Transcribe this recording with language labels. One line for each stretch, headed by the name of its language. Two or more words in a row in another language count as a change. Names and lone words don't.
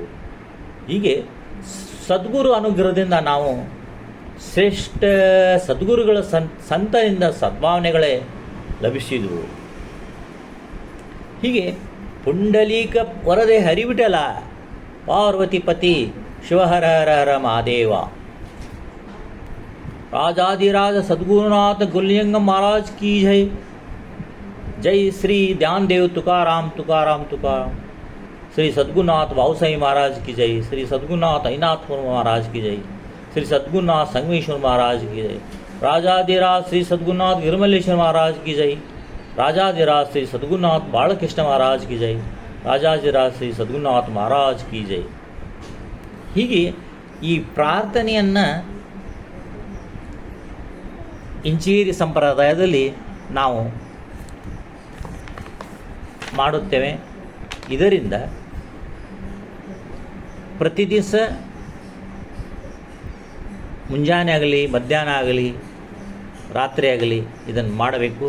Kannada: ಹೀಗೆ ಸದ್ಗುರು ಅನುಗ್ರಹದಿಂದ ನಾವು ಶ್ರೇಷ್ಠ ಸದ್ಗುರುಗಳ ಸಂತನಿಂದ ಸದ್ಭಾವನೆಗಳೇ ಲಭಿಸಿದವು.
Marathi: ಹೀಗೆ पुंडलीक वरदे हरिविठ्ठल पार्वतीपती शिवहर हर हर महादेव राजाधिराज सद्गुरुनाथ गुल्यंग महाराज की जय. जय श्री ध्यानदेव तुकाराम तुकाराम तुकाराम. श्री सद्गुरुनाथ भावसाई महाराज की जय. श्री सद्गुरुनाथ अहिनाथपुर महाराज की जय. श्री सद्गुरुनाथ संगमेश्वर महाराज की जय. राजाधिराज श्री सद्गुरुनाथ गिरमल्लेश्वर महाराज की जय. राजाधिराज श्री सद्गुरुनाथ बालकृष्ण महाराज की जय. राजाधिराज श्री सद्गुरुनाथ महाराज की जय.
Kannada: ಹೀಗೆ ಈ ಪ್ರಾರ್ಥನೆಯನ್ನು ಇಂಚೇರಿ ಸಂಪ್ರದಾಯದಲ್ಲಿ ನಾವು ಮಾಡುತ್ತೇವೆ. ಇದರಿಂದ ಪ್ರತಿ ದಿವಸ ಮುಂಜಾನೆ ಆಗಲಿ ಮಧ್ಯಾಹ್ನ ಆಗಲಿ ರಾತ್ರಿ ಆಗಲಿ ಇದನ್ನು ಮಾಡಬೇಕು.